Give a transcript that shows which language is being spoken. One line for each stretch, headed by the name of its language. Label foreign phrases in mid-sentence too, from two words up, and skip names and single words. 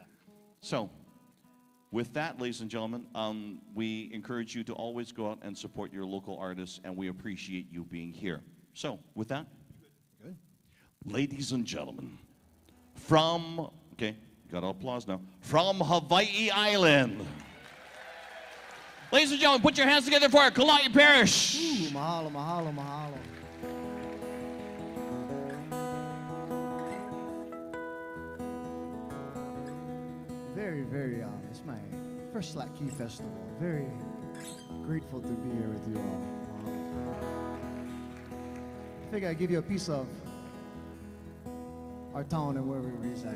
English: So, with that, ladies and gentlemen, we encourage you to always go out and support your local artists, and we appreciate you being here. So, with that, Good. ladies and gentlemen, from, okay, got applause now, from Hawaii Island. Ladies and gentlemen, put your hands together for Kalai Parish.
Hawaiian: Ooh, mahalo, mahalo, mahalo.
English: Very, very, it's my first Slack Key Festival. Very grateful to be here with you all. I figure I'd give you a piece of our town and where we reside.